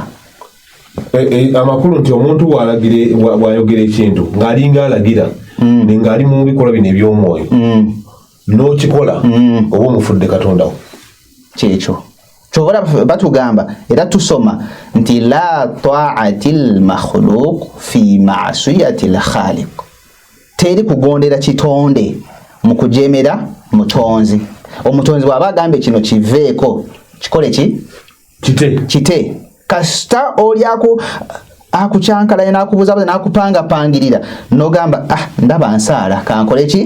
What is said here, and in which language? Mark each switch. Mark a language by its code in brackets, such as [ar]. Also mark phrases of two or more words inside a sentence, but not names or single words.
[lg] amakulu nti omuntu wayogera ekintu ng'alinga alagira ng'ali mu bikola bino eby'omwoyo n'okikola oba omufudde katondawo kyekyo kyobola batugamba era tusoma nti [ar] لا طاعة المخلوق في معصية الخالق [lg] teri kugondera kitonde mu kujemera mutonzi omutonzi bw'aba agambe kino kiveeko kikole ki kite kasita oli akucyankalayo n'akubuzabuza n'akupangapangirira n'ogamba ndaba nsaala kankole ki